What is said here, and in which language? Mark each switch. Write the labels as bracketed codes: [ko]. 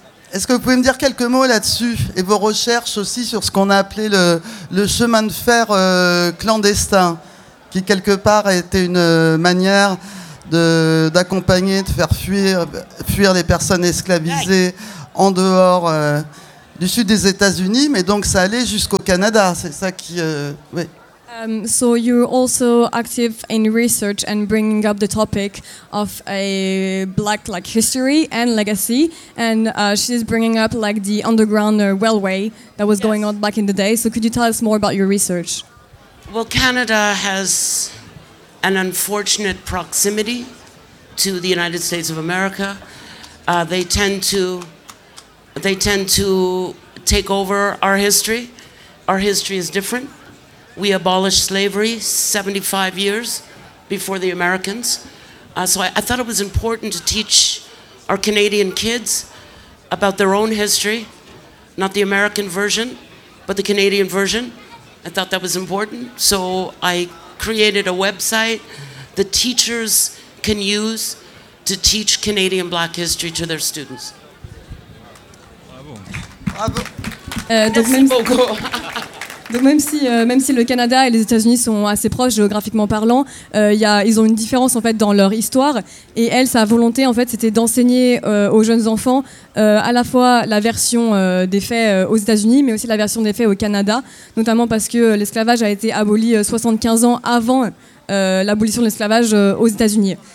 [fr] Est-ce que vous pouvez me dire quelques mots là-dessus et vos recherches aussi sur ce qu'on a appelé le chemin de fer clandestin, qui quelque part a été une manière d'accompagner, de faire fuir les personnes esclavisées en dehors du sud des États-Unis, mais donc ça allait jusqu'au Canada, c'est ça qui... Oui. [en] So you're also active in research and bringing up the topic of a black like history and legacy, and she's bringing up like the underground railway that was going on back in the day. So could you tell us more about your research? Well, Canada has an unfortunate proximity to the United States of America. They tend to take over our history. Our history is different. We abolished slavery 75 years before the Americans. So I thought it was important to teach our Canadian kids about their own history, not the American version, but the Canadian version. I thought that was important. So I created a website the teachers can use to teach Canadian Black history to their students. [fr] Bravo. Bravo. Donc même si le Canada et les États-Unis sont assez proches géographiquement parlant, ils ont une différence en fait dans leur histoire. Et elle, sa volonté en fait, c'était d'enseigner aux jeunes enfants à la fois la version des faits aux États-Unis, mais aussi la version des faits au Canada, notamment parce que l'esclavage a été aboli 75 ans avant l'abolition de l'esclavage aux États-Unis.